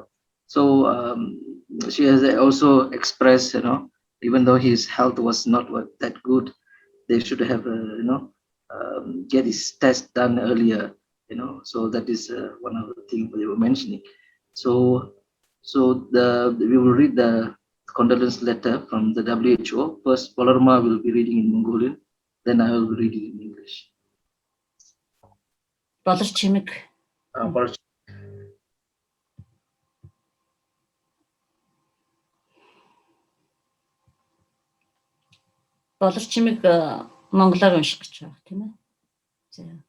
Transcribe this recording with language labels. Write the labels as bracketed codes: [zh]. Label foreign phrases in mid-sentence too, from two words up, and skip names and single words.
[en] So she has also expressed, even though his health was not that good, they should have, get his test done earlier, So that is one of the things they were mentioning. So we will read the condolence letter from the WHO. First, Polarma will be reading in Mongolian, then I will be reading in English. [mn] Болорчимэг. Болорчимэг монголоор унших гэж байгаа тийм ээ. За.